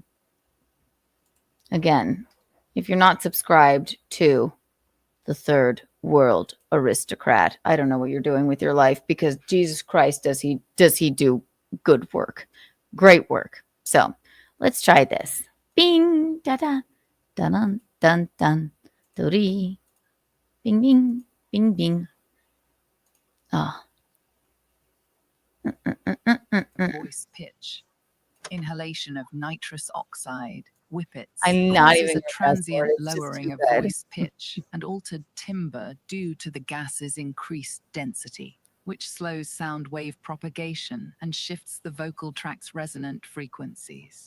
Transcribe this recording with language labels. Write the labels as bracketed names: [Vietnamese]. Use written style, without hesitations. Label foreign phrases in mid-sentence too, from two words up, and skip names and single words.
[English] Again, if you're not subscribed to the Third World Aristocrat, I don't know what you're doing with your life because Jesus Christ, does he do good work, great work. So let's try this. Bing, da da, dun dun dun, duri, bing, bing, bing, bing. Ah. Voice pitch. Inhalation of nitrous oxide, whippets, I'm not causes even a transient it's lowering of bad. voice pitch and altered timbre due to the gas's increased density, which slows sound wave propagation and shifts the vocal tract's resonant frequencies.